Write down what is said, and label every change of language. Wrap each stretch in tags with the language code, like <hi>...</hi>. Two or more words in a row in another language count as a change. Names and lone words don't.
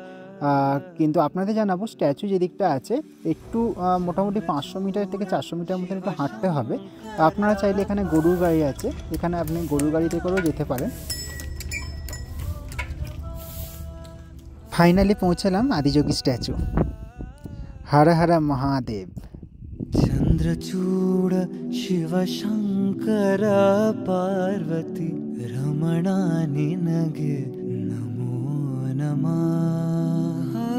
<bn>কিন্তু আপনাদের জানাবো, স্ট্যাচু যে দিকটা আছে একটু মোটামুটি 500 মিটার থেকে 400 মিটার মতন একটু হাঁটতে হবে। আপনারা চাইলে এখানে গরুর গাড়ি আছে, এখানে আপনি গরুর গাড়িতে করেও যেতে পারেন। ফাইনালি পৌঁছালাম আদিযোগী স্ট্যাচু। হর হর মহাদেব।</bn> <kn>ಚಂದ್ರಚೂಡ ಶಿವ ಶಂಕರ ಪಾರ್ವತೀ ರಮಣಾ ನಿನಗೆ ನಮೋ ನಮಃ।</kn>